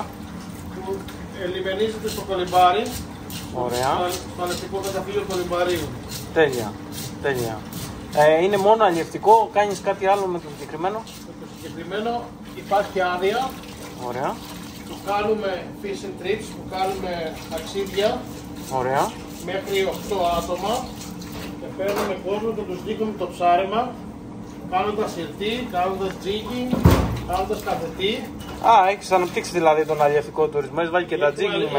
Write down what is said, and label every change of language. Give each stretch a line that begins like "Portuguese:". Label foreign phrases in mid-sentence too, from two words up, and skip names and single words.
Greek: Που λιμενίζεται στο κολυμπάρι. Ωραία. Στο αλευτικό καταφύγιο κολυμπαρίου. Τέλεια. Τέλεια. Είναι μόνο αλλιευτικό, κάνεις κάτι άλλο με το συγκεκριμένο? Με το συγκεκριμένο υπάρχει άδεια. Ωραία. Που κάνουμε
English: fish and trips,
Greek: που κάνουμε ταξίδια. Ωραία. Μέχρι 8 άτομα. Και παίρνουμε κόσμο και τους δείχνουμε το ψάρεμα. Κάνοντας σιρτή, κάνοντας jigging, κάνοντας καθετή. Α, έχεις αναπτύξει δηλαδή τον αλλιευτικό τουρισμό, έχεις βάλει και τα jigging μέσα.